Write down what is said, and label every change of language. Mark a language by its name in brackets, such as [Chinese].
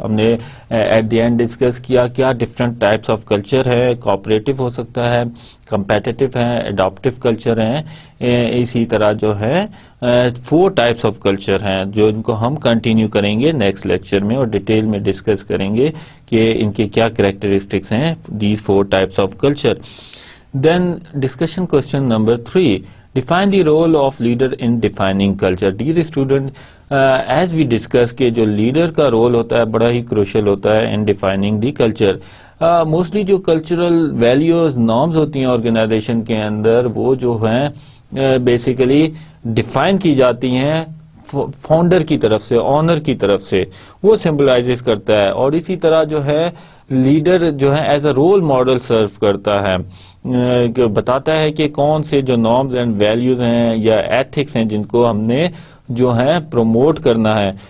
[Urdu] ہم نے at the end discuss کیا کیا ڈفرنٹ ٹائپس آف کلچر ہے, کوآپریٹو ہو سکتا ہے, کمپیٹیٹو ہے, اڈاپٹیو کلچر ہیں. اسی طرح جو ہے 4 ٹائپس آف کلچر ہیں جو ان کو ہم کنٹینیو کریں گے نیکسٹ لیکچر میں اور ڈیٹیل میں ڈسکس کریں گے کہ ان کے کیا کریکٹرسٹکس ہیں these 4 types of culture. [English] Then discussion question number 3. Define the role of leader in defining culture. Dear student, as we discussed [Urdu] کہ جو leader کا role ہوتا ہے [English] بڑا ہی crucial ہوتا ہے in defining the culture. [Urdu] Mostly جو cultural values, norms ہوتی ہیں organization کے اندر وہ جو ہیں basically define کی جاتی ہیں فاؤنڈر کی طرف سے, آنر کی طرف سے, وہ سمبلائز کرتا ہے. اور اسی طرح جو ہے لیڈر جو ہے ایز اے رول ماڈل سرو کرتا ہے, بتاتا ہے کہ کون سے جو نارمز اینڈ ویلیوز ہیں یا ایتھکس ہیں جن کو ہم نے جو ہے پروموٹ کرنا ہے.